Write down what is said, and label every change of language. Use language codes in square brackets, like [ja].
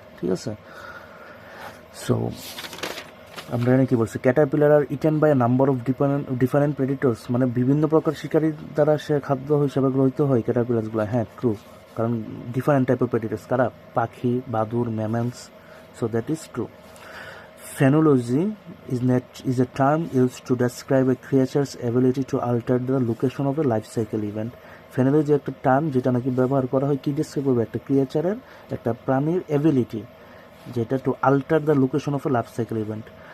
[bn] ঠিক আছে, সো আমরা এখানে কী বলছি, [en] caterpillar are eaten by number of different predators, [bn] মানে বিভিন্ন প্রকার শিকারীর দ্বারা সে খাদ্য হিসাবে গ্রহীত হয় ক্যাটারপিলার্সগুলো। হ্যাঁ, ট্রু, কারণ ডিফারেন্ট টাইপ অফ প্রেডিটর্স কারা, পাখি, বাদুর, mammals. [en] So that is true. Phenology is a term used to describe a creature's ability to alter the location of a life cycle event. [bn] Phenology একটা টার্ম যেটা নাকি ব্যবহার করা হয় কি ডিসক্রাইব করবে, একটা ক্রিয়েচারের, একটা প্রাণীর এবিলিটি, যেটা [en] To alter the location of a life cycle event.